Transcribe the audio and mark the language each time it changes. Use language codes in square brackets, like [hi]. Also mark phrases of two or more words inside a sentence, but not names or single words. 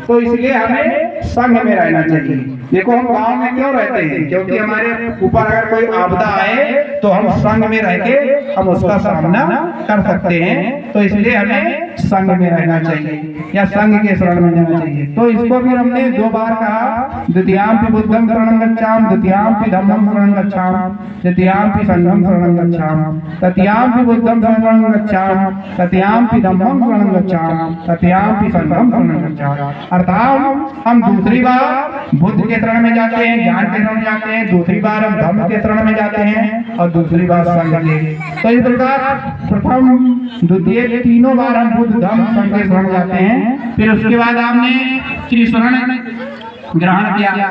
[hi] तो इसलिए हमें संघ में रहना चाहिए। देखो, हम गांव में क्यों रहते हैं? क्योंकि हमारे ऊपर अगर कोई आपदा आए तो हम संघ में रह के हम उसका सामना कर सकते हैं। तो इसलिए हमें संघ में रहना चाहिए या संघ के शरण में जाना चाहिए। तो इसको भी हमने 2 बार कहा, [pi] द्वितीयाम्पि बुद्धं शरणं गच्छामि, द्वितीयाम्पि धम्मं शरणं गच्छामि, तृतीयाम्पि संघं शरणं गच्छामि, तृतीयाम्पि बुद्धं शरणं गच्छामि, तृतीयाम्पि धम्मं शरणं गच्छामि, तृतीयाम्पि संघं शरणं गच्छामि। [hi] अर्थात हम दूसरी बार बुद्ध के शरण में जाते हैं, ज्ञान के शरण में जाते हैं, दूसरी बार हम धम्म के शरण में जाते हैं, और दूसरी बार संघ के। तो इस प्रकार प्रथम द्वितीय 3 बार हम बुद्ध धम्म संघ के शरण जाते हैं। फिर उसके बाद आपने श्री शरण ग्रहण किया।